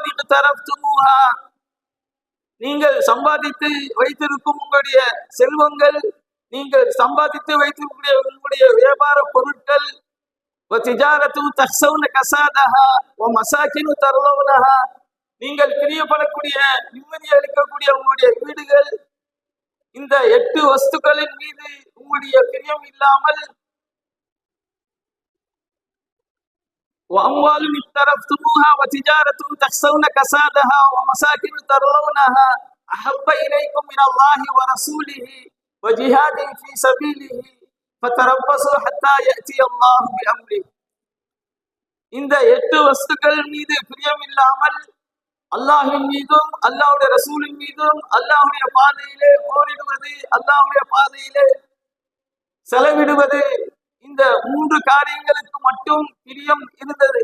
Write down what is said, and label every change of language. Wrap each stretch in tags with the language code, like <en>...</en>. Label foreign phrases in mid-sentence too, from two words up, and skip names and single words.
<ta>இக்தரஃப்துமூஹா நீங்கள் சம்பாதித்து வைத்திருக்கும் உங்களுடைய செல்வங்கள், நீங்கள் சம்பாதித்து வைத்திருக்கக்கூடிய உங்களுடைய வியாபார பொருட்கள்,</ta> <ar>وتجارة تخشون كسادها ومساكن ترضونها</ar> <ta>நீங்கள் பிரியப்படக்கூடிய நிம்மதி அளிக்கக்கூடிய உங்களுடைய வீடுகள், இந்த 8 வஸ்துக்களின் மீது உங்களுடைய பிரியம் இல்லாமல்,</ta> <ar>وأموال اقترفتموها وتجارة تخشون كسادها ومساكن ترضونها أحب إليكم من الله ورسوله وجهاد في سبيله فتربصوا حتى يأتي الله بأمره.</ar> <ta>இந்த 8 வஸ்துக்கள் மீது பிரியம் இல்லாமல் அல்லாஹ்வின் மீதும் அல்லாஹ்வுடைய ரசூலின் மீதும் அல்லாஹ்வுடைய பாதையிலே போரிடுவது, அல்லாஹ்வுடைய பாதையிலே செலவிடுவது, இந்த 3 காரியங்களுக்கு மட்டும் பிரியம் இருந்தது.</ta>